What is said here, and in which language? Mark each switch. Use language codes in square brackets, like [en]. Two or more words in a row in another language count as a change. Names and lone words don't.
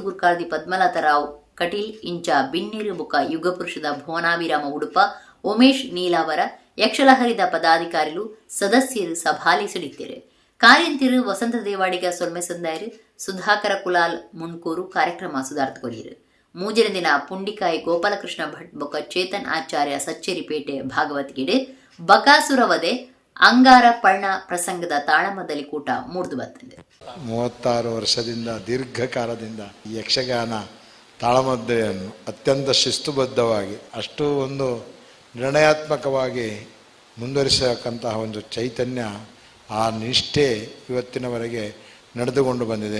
[tcy] ಗುರುಕಾರ್ದಿ ಪದ್ಮಲತಾ ರಾವ್ ಕಟೀಲ್ ಇಂಚ ಬಿನ್ನೇರು ಬುಕ ಯುಗಪುರುಷದ ಭುವನಾಭಿರಾಮ ಉಡುಪ ಉಮೇಶ್ ನೀಲಾವರ ಯಕ್ಷಲಹರಿದ ಪದಾಧಿಕಾರಿಗಳು ಸದಸ್ಯರು ಸಭಾಲಿ ಸಿಡಿತಾರೆ ಕಾರ್ಯಂತಿರು ವಸಂತ ದೇವಾಡಿಗ ಸೊಲ್ಮೆ ಸಂದಾಯರು ಸುಧಾಕರ ಕುಲಾಲ್ ಮುಣ್ಕೂರು ಕಾರ್ಯಕ್ರಮ ಸುಧಾರ್ತಕೊರಿಯರು ಮೂಜನ ದಿನ ಪುಂಡಿಕಾಯಿ ಗೋಪಾಲಕೃಷ್ಣ ಭಟ್ ಬೊಕ ಚೇತನ್ ಆಚಾರ್ಯ ಸಚ್ಚೇರಿಪೇಟೆ ಭಾಗವತಿಗಿಡೆ ಬಕಾಸುರವದೆ ಅಂಗಾರ ಪರ್ಣ ಪ್ರಸಂಗದ ತಾಳಮದ್ದಲಿ ಕೂಟ ಮೂಡ್ದು ಬರ್ತದೆ [kn] 36 ವರ್ಷದಿಂದ ದೀರ್ಘಕಾಲದಿಂದ ಯಕ್ಷಗಾನ ತಾಳಮದ್ದಲೆಯನ್ನು ಅತ್ಯಂತ ಶಿಸ್ತುಬದ್ಧವಾಗಿ ಅಷ್ಟು ಒಂದು ನಿರ್ಣಯಾತ್ಮಕವಾಗಿ ಮುಂದುವರಿಸತಕ್ಕಂತಹ ಒಂದು ಚೈತನ್ಯ ಆ ನಿಷ್ಠೆ ಇವತ್ತಿನವರೆಗೆ ನಡೆದುಕೊಂಡು ಬಂದಿದೆ.